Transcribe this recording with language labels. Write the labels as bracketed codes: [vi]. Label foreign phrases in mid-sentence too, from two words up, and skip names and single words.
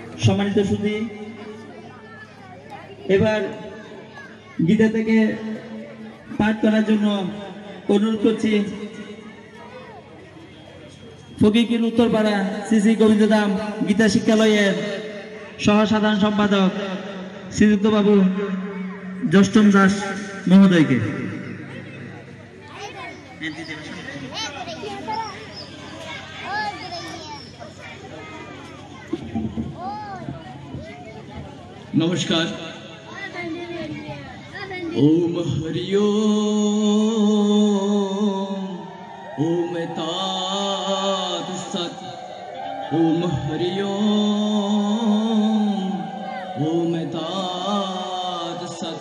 [bn] সম্মানিত সুধী, এবার গীতা থেকে পাঠ করার জন্য অনুরোধ করছি ফকিরকির উত্তরপাড়া শ্রী গোবিন্দধাম গীতা শিক্ষালয়ের সহ সাধারণ সম্পাদক শ্রীযুক্ত বাবু জ্যেষ্ঠম দাস মহোদয়কে। नमस्कार। [sa] ओम हरि ओम तात सत। ओम हरि ओम तात सत।